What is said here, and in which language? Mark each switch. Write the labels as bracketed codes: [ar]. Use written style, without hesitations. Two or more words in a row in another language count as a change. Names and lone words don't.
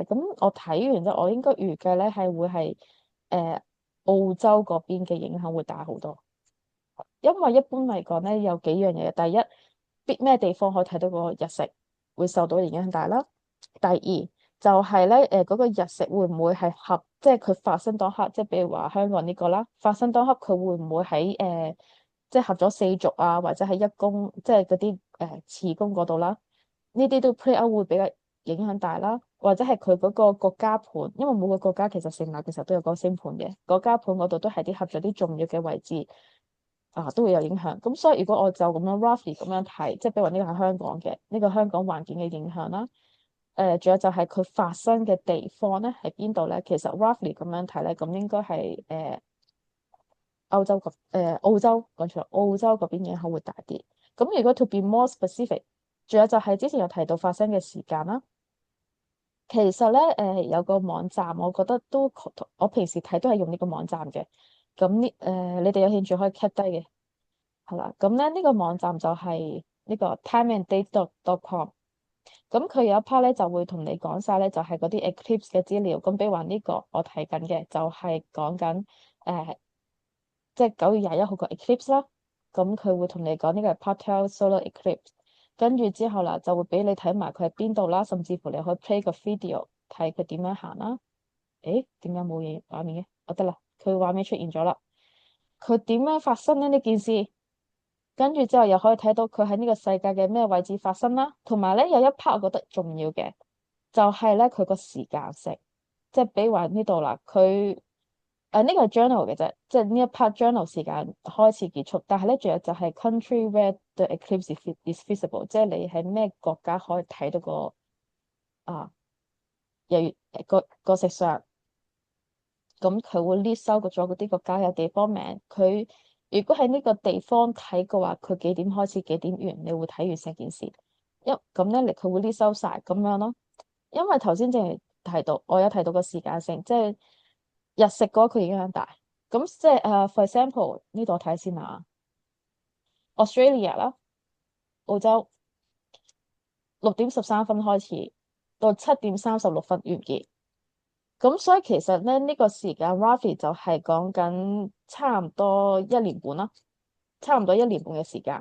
[yue] 咁我睇完之後，我應該預計咧係會係澳洲嗰邊嘅影響會大好多，因為一般嚟講咧有幾樣嘢，第一，咩地方可以睇到個日食會受到影響大啦？第二就係咧嗰個日食會唔會係即係佢發生當刻，即係比如話香港呢個啦，發生當刻佢會唔會喺即係合咗四軸啊，或者係一宮，即係嗰啲次宮嗰度啦？呢啲都 [en] play out [yue] 會比較影響大啦，或者係佢嗰個國家盤，因為每個國家其實成立嘅時候都有個星盤嘅，國家盤嗰度都係啲合咗啲重要嘅位置都會有影響。咁所以如果我就咁樣 roughly 咁樣睇，即係比如話呢個係香港嘅呢個香港環境嘅影響啦。仲有就係佢發生嘅地方咧，喺邊度咧？其實 roughly 咁樣睇咧，咁應該係澳洲講錯，澳洲嗰邊影響會大啲。咁如果 [en] to be more specific， [yue] 仲有就係之前有提到發生嘅時間啦。其實咧有個網站，我覺得我平時睇都係用呢個網站嘅。咁你哋有興趣可以 cap 低嘅，係啦。咁咧呢個網站就係呢個 timeanddate.com。咁佢有一 part 咧就會同你講晒咧，就係嗰啲 eclipse 嘅資料。咁比如話呢個我睇緊嘅就係講緊即係9月21號個 eclipse 啦。咁佢會同你講呢個係 [en] partial solar eclipse， [yue] 跟住之後啦就會俾你睇埋佢喺邊度啦，甚至乎你可以 play 個 video 睇佢點樣行啦。誒，點解冇嘢畫面嘅？得啦，佢畫面出現咗啦。佢點樣發生咧呢件事？跟住之後又可以睇到佢喺呢個世界嘅咩位置發生啦，同埋咧有一 part 我覺得重要嘅，就係咧佢個時間性，即係比如話呢度啦，佢呢個係 journal 嘅啫，即係呢一 part journal 時間開始結束，但係咧仲有就係 [en] country where the eclipse is visible， [yue] 即係你喺咩國家可以睇到啊日月個食相。咁佢會 list 收咗嗰啲國家嘅地方名。佢如果喺呢個地方睇嘅話，佢幾點開始幾點完，你會睇完成件事。咁咧，佢會 list 收晒咁樣咯。因為頭先正係提到，我有提到個時間性，即係日食嗰個佢影響大。咁即係 [en] for example [yue] 呢度我睇先啊，Australia 啦，澳洲6點13分開始，到7點36分完結。咁所以其實咧呢個時間 roughly 就係講緊差唔多一年半啦，差唔多一年半嘅時間。